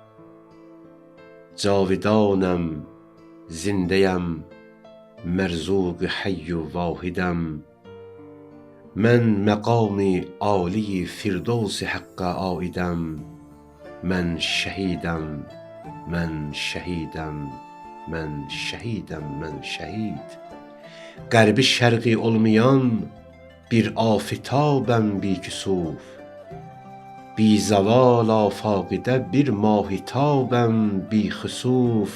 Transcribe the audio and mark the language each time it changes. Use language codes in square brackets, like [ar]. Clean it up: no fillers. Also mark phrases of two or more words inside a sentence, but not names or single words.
[fa] جاودانم زنده‌ام، مرزوق حی و واحدم. من مقامی عالی فردوس حق عایدم. من شهیدم، من [az] şehidəm, mən şəhidəm, mən şəhid. Qərbi şərqi olmayan bir afitabəm biküsuf. Bi zaval afaqidə bir mahitabəm bixüsuf.